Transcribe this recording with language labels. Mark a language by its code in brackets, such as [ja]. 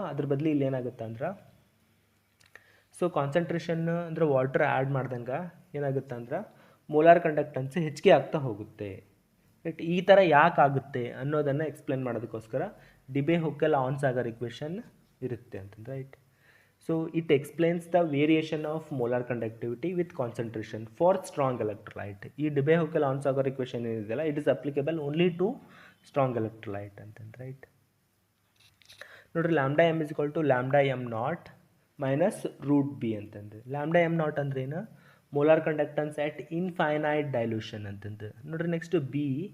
[kn] ಅದ್ರ ಬದಲು ಇಲ್ಲಿ ಏನಾಗುತ್ತೆ ಅಂದ್ರೆ, ಸೊ ಕಾನ್ಸಂಟ್ರೇಷನ್ ಅಂದರೆ ವಾಟರ್ ಆ್ಯಡ್ ಮಾಡ್ದಂಗೆ ಏನಾಗುತ್ತೆ ಅಂದ್ರೆ ಮೋಲಾರ್ ಕಂಡಕ್ಟನ್ಸ್ ಹೆಚ್ಚಿಗೆ ಆಗ್ತಾ ಹೋಗುತ್ತೆ. ಬಟ್ ಈ ಥರ ಯಾಕೆ ಆಗುತ್ತೆ ಅನ್ನೋದನ್ನು ಎಕ್ಸ್ಪ್ಲೇನ್ ಮಾಡೋದಕ್ಕೋಸ್ಕರ ಡಿಬೆ-ಹುಕೆಲ್ ಆನ್-ಸಾಗರ್ ಇಕ್ವೇಷನ್ ಇರುತ್ತೆ ಅಂತಂದು, right? [en] So it explains the variation of molar conductivity with concentration for strong electrolyte. [kn] ಈ ಡೆಬೆಹೊಕೆಲ್ ಆನ್ಸಾಗರ್ ಇಕ್ವೇಷನ್ ಏನಿದೆಯಲ್ಲ, [en] it is applicable only to strong electrolyte [kn] ಅಂತಂದು, ರೈಟ್. [en] ನೋಡಿರಿ, lambda m is equal to lambda m nought minus root b ಅಂತಂದು. Lambda m nought [kn] ಅಂದ್ರೆ ಏನು? [en] Molar conductance at infinite dilution ಅಂತಂದು. ನೋಡಿರಿ, next b.